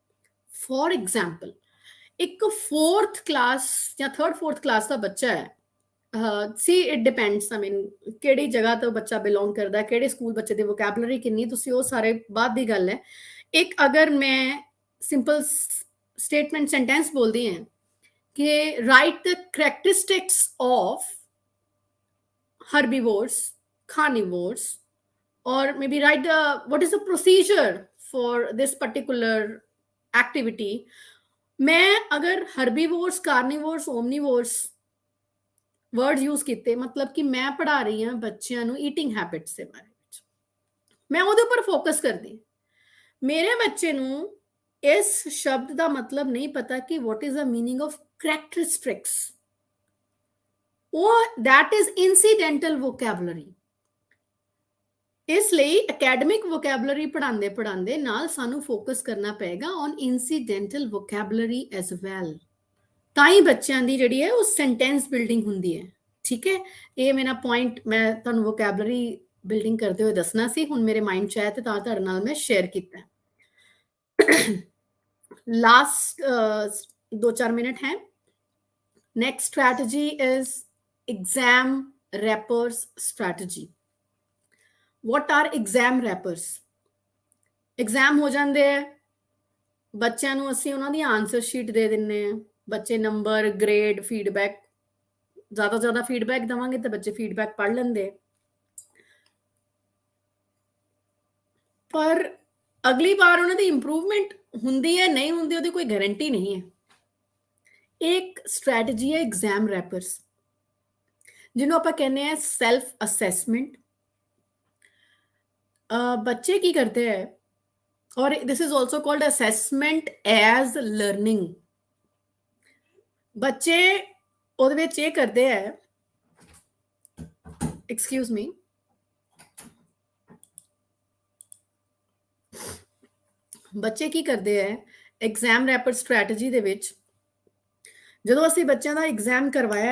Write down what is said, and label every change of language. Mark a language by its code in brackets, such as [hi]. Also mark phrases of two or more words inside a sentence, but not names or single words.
[en] For example, [pa] ਇੱਕ 4th ਕਲਾਸ ਜਾਂ 3rd-4th ਕਲਾਸ ਦਾ ਬੱਚਾ ਹੈ, [en] see it depends, I mean [pa] ਕਿਹੜੀ ਜਗ੍ਹਾ ਤੋਂ ਬੱਚਾ ਬਿਲੋਂਗ ਕਰਦਾ, ਕਿਹੜੇ ਸਕੂਲ ਬੱਚੇ ਦੀ ਵੋਕੈਬਲਰੀ ਕਿੰਨੀ, ਤੁਸੀਂ ਉਹ ਸਾਰੇ ਬਾਅਦ ਦੀ ਗੱਲ ਹੈ। ਇੱਕ ਅਗਰ ਮੈਂ [en] simple statement sentence [pa] ਬੋਲਦੀ ਹਾਂ ਕਿ [en] write the characteristics of herbivores, carnivores, or maybe write what is the procedure for this particular activity। [hi] मैं अगर [en] herbivores, carnivores, omnivores word use [hi] किए, मतलब कि मैं पढ़ा रही हाँ बच्चों ਨੂੰ [en] eating habits [pa] ਦੇ ਬਾਰੇ ਵਿੱਚ, [hi] मैं [pa] ਉਹਦੇ ਉੱਪਰ ਫੋਕਸ ਕਰਦੀ। ਮੇਰੇ ਬੱਚੇ ਨੂੰ ਇਸ ਸ਼ਬਦ ਦਾ ਮਤਲਬ ਨਹੀਂ ਪਤਾ ਕਿ [en] what is the meaning of characteristics, [pa] ਉਹ [en] that is incidental vocabulary। [pa] ਇਸ ਲਈ [en] academic vocabulary [pa] ਪੜ੍ਹਾਉਂਦੇ ਨਾਲ ਸਾਨੂੰ ਫੋਕਸ ਕਰਨਾ ਪਏਗਾ [en] on incidental vocabulary as well, [pa] ਤਾਂ ਹੀ ਬੱਚਿਆਂ ਦੀ ਜਿਹੜੀ ਹੈ ਉਹ [en] sentence building [pa] ਹੁੰਦੀ ਹੈ। ਠੀਕ ਹੈ, ਇਹ ਮੇਰਾ ਪੁਆਇੰਟ ਮੈਂ ਤੁਹਾਨੂੰ [en] vocabulary building [pa] ਕਰਦੇ ਹੋਏ ਦੱਸਣਾ ਸੀ, ਹੁਣ ਮੇਰੇ ਮਾਈਂਡ 'ਚ ਆਇਆ ਤੇ ਤਾਂ ਤੁਹਾਡੇ ਨਾਲ ਮੈਂ ਸ਼ੇਅਰ ਕੀਤਾ। ਲਾਸਟ 2-4 ਮਿੰਟ ਹੈ। [en] next strategy is exam wrappers strategy। what are exam wrappers? [pa] exam ਹੋ ਜਾਂਦੇ ਹੈ, ਬੱਚਿਆਂ ਨੂੰ ਅਸੀਂ ਉਹਨਾਂ ਦੀ [en] answer sheet [pa] ਦੇ ਦਿੰਨੇ ਆ, ਬੱਚੇ ਨੰਬਰ, ਗ੍ਰੇਡ, ਫੀਡਬੈਕ, ਜ਼ਿਆਦਾ ਫੀਡਬੈਕ ਦਵਾਂਗੇ ਤਾਂ ਬੱਚੇ ਫੀਡਬੈਕ ਪੜ੍ਹ ਲੈਂਦੇ, ਪਰ ਅਗਲੀ ਵਾਰ ਉਹਨਾਂ ਦੀ ਇੰਪਰੂਵਮੈਂਟ ਹੁੰਦੀ ਹੈ ਨਹੀਂ ਹੁੰਦੀ ਉਹਦੀ ਕੋਈ ਗਾਰੰਟੀ ਨਹੀਂ ਹੈ। ਇੱਕ ਸਟ੍ਰੈਟਜੀ ਹੈ [en] exam wrappers, [pa] ਜਿਹਨੂੰ ਆਪਾਂ ਕਹਿੰਦੇ ਆ [en] self assessment. [hi] बच्चे की करते हैं, और [en] this is also called assessment as learning. [pa] बच्चे ਉਹਦੇ ਵਿੱਚ ਇਹ ਕਰਦੇ ਹੈ, [en] excuse me, [pa] ਬੱਚੇ ਕੀ ਕਰਦੇ ਹੈ [en] exam wrapper strategy [pa] ਦੇ ਵਿੱਚ, ਜਦੋਂ ਅਸੀਂ ਬੱਚਿਆਂ ਦਾ ਐਗਜ਼ਾਮ ਕਰਵਾਇਆ